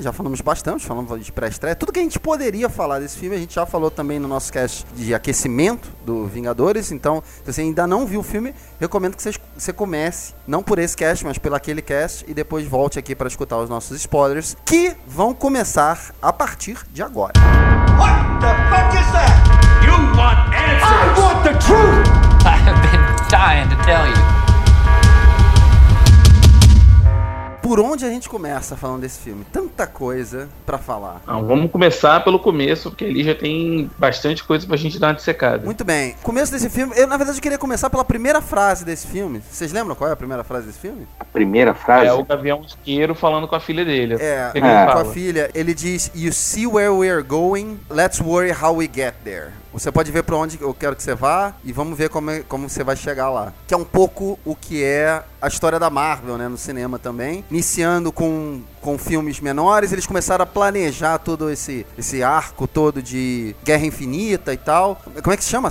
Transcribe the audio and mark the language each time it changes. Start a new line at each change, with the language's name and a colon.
Portuguese: Já falamos bastante, falamos de pré-estreia. Tudo que a gente poderia falar desse filme, a gente já falou também no nosso cast de aquecimento do Vingadores. Então, se você ainda não viu o filme, recomendo que você comece, não por esse cast, mas pelo aquele cast, e depois volte aqui para escutar os nossos spoilers, que vão começar a partir de agora.
English: What the fuck is that? You want answers? I want the truth! I have been dying to tell you.
Portuguese: Por onde a gente começa falando desse filme? Tanta coisa pra falar. Não, vamos começar pelo começo, porque ali já tem bastante coisa pra gente dar uma dissecada. Muito bem. Começo desse filme... Eu, na verdade, queria começar pela primeira frase desse filme. Vocês lembram qual é a primeira frase desse filme? A primeira frase? É o Gavião Isqueiro falando com a filha dele. Com a filha.
English: Ele diz, "You see where we are going? Let's worry how we get there."
Portuguese: Você pode ver pra onde eu quero que você vá e vamos ver como você vai chegar lá. Que é um pouco o que é a história da Marvel, né, no cinema também. Iniciando com filmes menores, eles começaram a planejar todo esse arco todo de Guerra Infinita e tal. Como é que se chama?